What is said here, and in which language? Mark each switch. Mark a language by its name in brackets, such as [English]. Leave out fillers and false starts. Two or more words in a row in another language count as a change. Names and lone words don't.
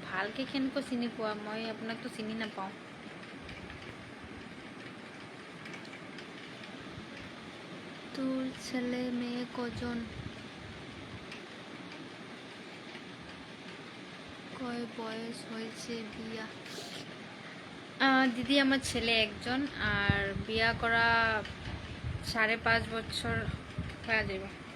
[Assamese] ভালকৈ কেনেকৈ চিনি পোৱা? মই আপোনাকতো চিনি নাপাওঁ। [Bangla] তোৰ ছেলে মেয়ে কজন? কয় বয়স হয়েছে বিয়া? দিদি আমার ছেলে একজন, আর বিয়া করা 5.5 বছর হয়ে যাবে।